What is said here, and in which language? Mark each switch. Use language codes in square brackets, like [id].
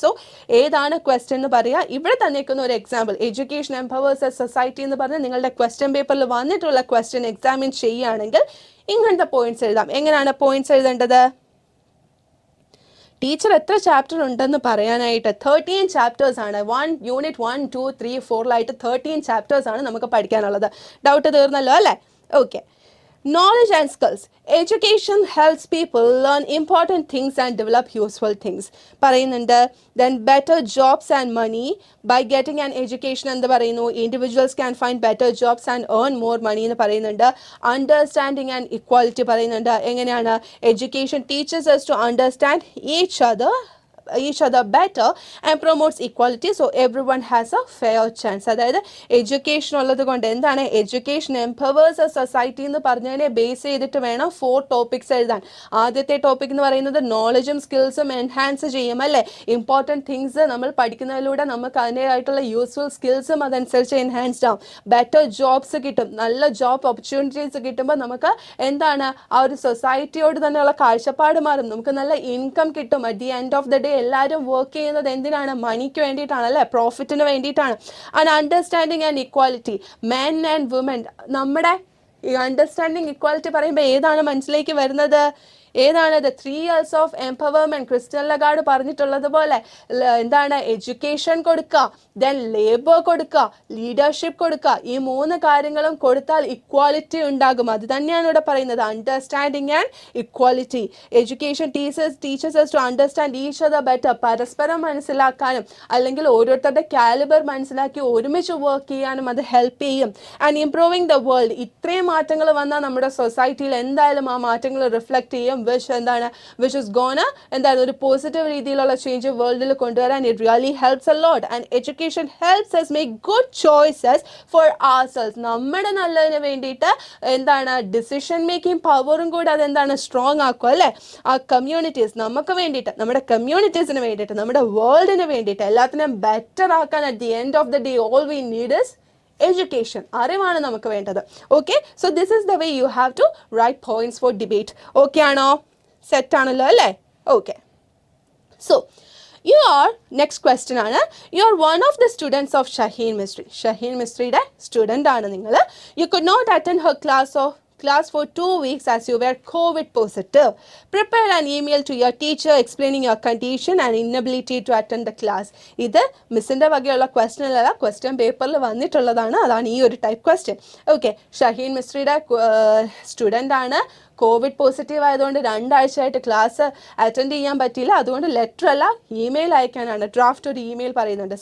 [ml] So ഏതാണ് question എന്ന് പറയുക. ഇവിടെ തന്നേക്കുന്ന ഒരു example [en] education empowers a society [ml] എന്ന് പറഞ്ഞ് നിങ്ങളുടെ ക്വസ്റ്റ്യൻ പേപ്പറിൽ വന്നിട്ടുള്ള ക്വസ്റ്റ്യൻ എക്സാമിൻ ചെയ്യുകയാണെങ്കിൽ ഇങ്ങനത്തെ പോയിന്റ്സ് എഴുതാം. എങ്ങനെയാണ് പോയിന്റ്സ് എഴുതേണ്ടത്? ടീച്ചർ എത്ര ചാപ്റ്റർ ഉണ്ടെന്ന് പറയാനായിട്ട് 13 ചാപ്റ്റേഴ്സ് ആണ്. യൂണിറ്റ് 1, 2, 3, 4 13 ചാപ്റ്റേഴ്സ് ആണ് നമുക്ക് പഠിക്കാനുള്ളത്. ഡൗട്ട് തീർന്നല്ലോ അല്ലേ? Okay. [en] Knowledge and skills. Education helps people learn important things and develop useful things. [ml] പറയുന്നുണ്ട്. [en] Then better jobs and money. By getting an education [ml] എന്ന് പറയുന്നു, [en] individuals can find better jobs and earn more money [ml] എന്ന് പറയുന്നുണ്ട്. [en] Understanding and equality [ml] പറയുന്നുണ്ട്. എങ്ങനെയാണ്? [en] Education teaches us to understand each other better and promotes equality, so everyone has a fair chance. [ml] അതായത് education ഉള്ളത് കൊണ്ട് എന്താണ് [en] education empowers a society [ml] എന്ന് പറഞ്ഞതിനെ ബേസ് ചെയ്തിട്ട് വേണം 4 ടോപ്പിക്സ് എഴുതാൻ. ആദ്യത്തെ ടോപ്പിക് എന്ന് പറയുന്നത് നോളജും സ്കിൽസും എൻഹാൻസ് ചെയ്യും അല്ലേ? ഇമ്പോർട്ടൻറ്റ് തിങ്സ് നമ്മൾ പഠിക്കുന്നതിലൂടെ നമുക്ക് അതിൻ്റെതായിട്ടുള്ള യൂസ്ഫുൾ സ്കിൽസും അതനുസരിച്ച് എൻഹാൻസ്ഡ് ആവും. ബെറ്റർ ജോബ്സ് കിട്ടും, നല്ല ജോബ് ഓപ്പർച്യൂണിറ്റീസ് കിട്ടുമ്പോൾ നമുക്ക് എന്താണ് ആ ഒരു സൊസൈറ്റിയോട് തന്നെയുള്ള കാഴ്ചപ്പാട് മാറും. നമുക്ക് നല്ല ഇൻകം കിട്ടും. [en] at the end of the day [ml] എല്ലാവരും വർക്ക് ചെയ്യുന്നത് എന്തിനാണ്? മണിക്ക് വേണ്ടിയിട്ടാണ് അല്ലേ? [en] പ്രോഫിറ്റിന് വേണ്ടിയിട്ടാണ്. And understanding and equality, men and women. [ml] നമ്മുടെ ഈ അണ്ടർസ്റ്റാൻഡിങ് ഇക്വാലിറ്റി പറയുമ്പോൾ ഏതാണ് മനസ്സിലേക്ക് വരുന്നത്? ഏതാണ്? [en] The 3 years of empowerment. [ml] Christian Lagarde പറഞ്ഞിട്ടുള്ളത് പോലെ എന്താണ്? എഡ്യൂക്കേഷൻ കൊടുക്കുക, ദെൻ ലേബർ കൊടുക്കുക, ലീഡർഷിപ്പ് കൊടുക്കുക. ഈ 3 കാര്യങ്ങളും കൊടുത്താൽ ഇക്വാലിറ്റി ഉണ്ടാകും. അത് തന്നെയാണ് ഇവിടെ പറയുന്നത്, understanding and equality. [en] Education teachers us to understand each other better. [ml] പരസ്പരം മനസ്സിലാക്കാനും അല്ലെങ്കിൽ ഓരോരുത്തരുടെ കാലിബർ മനസ്സിലാക്കി ഒരുമിച്ച് വർക്ക് ചെയ്യാനും അത് ഹെൽപ്പ് ചെയ്യും. [en] And improving the world. [ml] ഇത്രയും മാറ്റങ്ങൾ വന്നാൽ നമ്മുടെ സൊസൈറ്റിയിൽ എന്തായാലും ആ മാറ്റങ്ങൾ റിഫ്ലക്ട് ചെയ്യും. [en] which is gonna [ml] എന്താണ് ഒരു പോസിറ്റീവ് രീതിയിലുള്ള ചേഞ്ച് വേൾഡിൽ കൊണ്ടുവരാൻ [en] it really helps a lot. And education helps us make good choices for ourselves. [ml] നമ്മുടെ നല്ലതിന് വേണ്ടിയിട്ട് എന്താണ് ഡിസിഷൻ മേക്കിംഗ് പവറും കൂടെ അതെന്താണ് സ്ട്രോങ് ആക്കും അല്ലേ? ആ കമ്മ്യൂണിറ്റീസ് നമുക്ക് വേണ്ടിയിട്ട്, നമ്മുടെ കമ്മ്യൂണിറ്റീസിന് വേണ്ടിയിട്ട്, നമ്മുടെ വേൾഡിന് വേണ്ടിയിട്ട് എല്ലാത്തിനും ബെറ്റർ ആക്കാൻ [en] at the end of the day all we need is education. [ml] അറിവാണ് നമുക്ക് വേണ്ടത്. [en] Okay, so this is the way you have to write points for debate. [ml] Okay ആണോ? സെറ്റ് ആണല്ലോ അല്ലേ? [en] Okay. So next question ആണ്, you are one of the students of Shaheen Mistry. [ml] Shaheen മിസ്ട്രിയുടെ student ആണ് നിങ്ങൾ. [en] You could not attend her class for 2 weeks as you were COVID positive. Prepare an email to your teacher explaining your condition and inability to attend the class. [ml] ഇത് മിസ്സിൻ്റെ വകയുള്ള question അല്ല, question പേപ്പറിൽ വന്നിട്ടുള്ളതാണ്. അതാണ് ഈ ഒരു type question. Okay, Shaheen മിസ്ട്രിയുടെ student ആണ്. Covid positive ആയതുകൊണ്ട് 2 ആഴ്ചയായിട്ട് class attend ചെയ്യാൻ പറ്റിയില്ല. അതുകൊണ്ട് ലെറ്റർ അല്ല, ഇമെയിൽ അയക്കാനാണ്. ഡ്രാഫ്റ്റ് ഒരു ഇമെയിൽ പറയുന്നുണ്ട്.